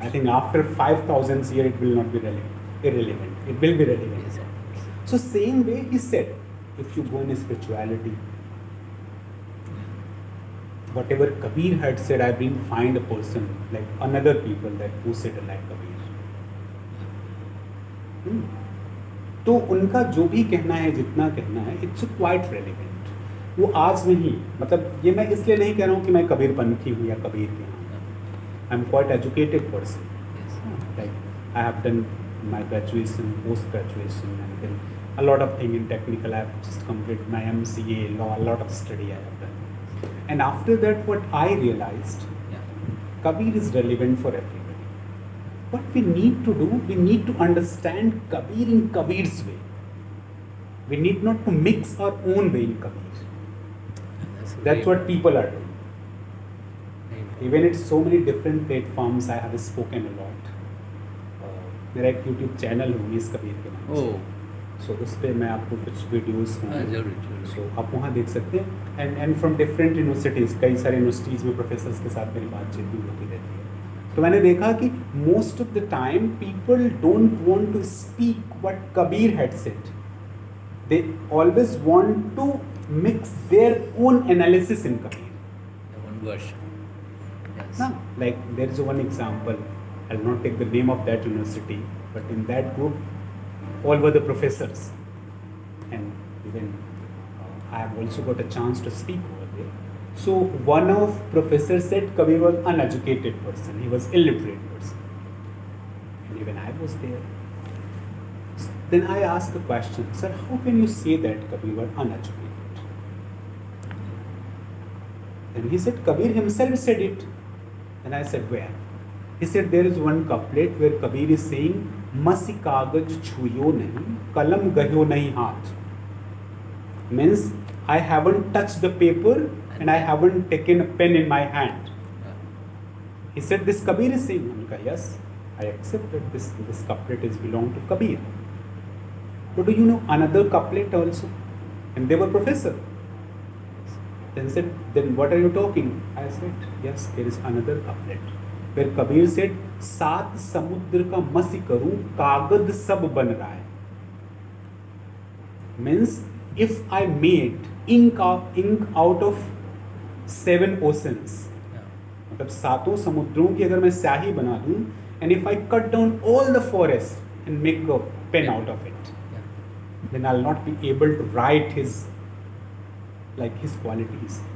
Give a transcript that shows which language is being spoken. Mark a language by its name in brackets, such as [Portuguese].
[English] I think after 5,000 years it will not be irrelevant. It will be relevant. Yes, of course. So same way he said, if you go in spirituality, whatever Kabir had said, I will find a person like another people that who said like Kabir. [Hindi] तो उनका जो भी कहना है, जितना कहना है, [English] It's quite relevant. [Hindi] वो आज नहीं, मतलब ये मैं इसलिए नहीं कह रहा हूँ कि मैं कबीर पंथी हूँ या कबीर के हूँ. [English] I am quite educated person. Yes. Like I have done my graduation, post graduation, and then a lot of thing in technical. I have just completed my MCA law. A lot of study I have done. And after that, what I realized, Yeah. Kabir is relevant for everybody. What we need to do, we need to understand Kabir in Kabir's way. We need not to mix our own way in Kabir. That's what people are doing. Even it's so many different platforms, I have spoken a lot. [Hindi] मेरा एक YouTube channel है मीस कबीर के नाम से. [English] Oh. [Hindi] सो उस पर मैं आपको कुछ वीडियोस जरूर. सो आप वहाँ देख सकते हैं. [English] and from different universities, [Hindi] कई सारे यूनिवर्सिटीज़ में प्रोफेसर्स के साथ मेरी बातचीत भी होती रहती है. तो मैंने देखा कि [English] Most of the time people don't want to speak what Kabir had said. They always want to mix their own analysis in Kabir. The one version. Yes. Now, like there is one example. I'll not take the name of that university, but in that group, all were the professors, and even I have also got a chance to speak over there. So one of professors said Kabir was uneducated person. He was illiterate person, and even I was there. Then I asked the question, sir, how can you say that Kabir were uneducated? Then he said, Kabir himself said it. And I said, where? He said, there is one couplet where Kabir is saying, [Hindi] masi kagaj chhuyo nahi, kalam gahyo nahi haath. [English] Means, I haven't touched the paper and I haven't taken a pen in my hand. He said, this Kabir is saying. Yes, I accept that this couplet is belong to Kabir. But do you know another couplet also? And they were professor. Then said, then what are you talking? I said, yes, there is another couplet where Kabir said, [Hindi] सात समुद्र का मसी करूं कागज सब बन रहा है. [English] Means, if I made ink out of 7 oceans, [Hindi] मतलब सातों समुद्रों की अगर मैं स्याही बना दूं, [English] and if I cut down all the forest and make a pen out of it, then I'll not be able to write his qualities.